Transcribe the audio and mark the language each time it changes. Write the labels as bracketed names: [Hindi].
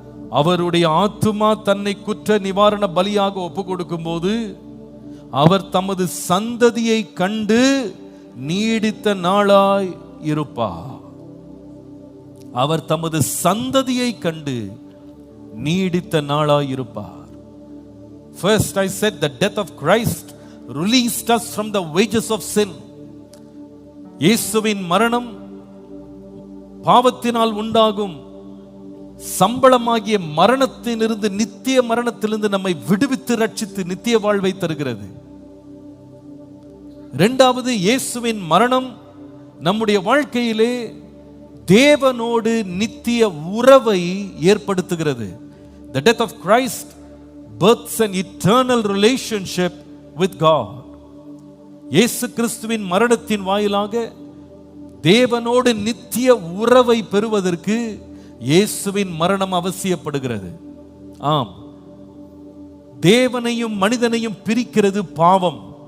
[Tamil] அவருடைய ஆத்துமா தன்னை குற்ற நிவாரண பலியாக ஒப்பு கொடுக்கும் போது அவர் தமது சந்ததியை கண்டு நீடித்த நாளாய் இருப்பார். அவர் தமது சந்ததியை கண்டு நீடித்த நாளாய் இருப்பார். [English] First I said the death of Christ released us from the wages of sin. [Tamil] இயேசுவின் மரணம் பாவத்தினால் உண்டாகும் சம்பளமாகிய மரணத்திலிருந்து, நித்திய மரணத்திலிருந்து நம்மை விடுவித்து ரட்சித்து நித்திய வாழ்வை தருகிறது. இரண்டாவது, இயேசுவின் மரணம் நம்முடைய வாழ்க்கையிலே தேவனோடு நித்திய உறவை ஏற்படுத்துகிறது. [English] The death of Christ births an eternal relationship with God. [Tamil] இயேசு கிறிஸ்துவின் மரணத்தின் வாயிலாக தேவனோடு நித்திய உறவை பெறுவதற்கு இயேசுவின் மரணம் அவசியப்படுகிறது. ஆம், தேவனையும் மனிதனையும் பிரிக்கிறது பாவம்.